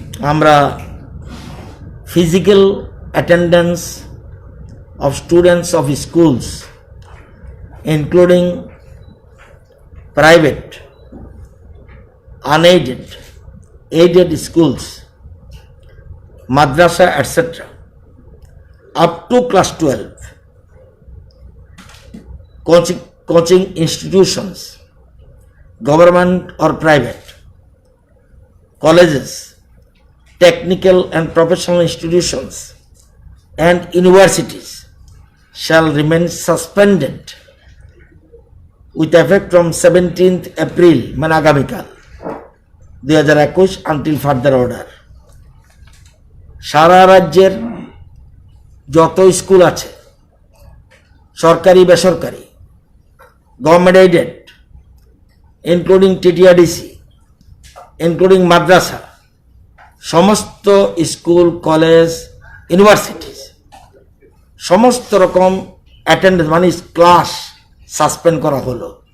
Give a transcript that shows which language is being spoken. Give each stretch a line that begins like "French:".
Bangla: আমরা
English: Physical attendance of students of schools including private, unaided, aided schools, madrasa etc. up to class 12, coaching institutions, government or private, colleges, technical and professional institutions and universities shall remain suspended with effect from 17th April
Bangla: মানে আগামীকাল
English: 2021 until further order।
Bangla: সারা রাজ্যের যত school আছে, সরকারি বেসরকারি, government aided, including টিটিআরডিসি, including মাদ্রাসা, সমস্ত school, college, universities সমস্ত রকম অ্যাটেন্ডেন্স মানে ক্লাস সাসপেন্ড করা হলো।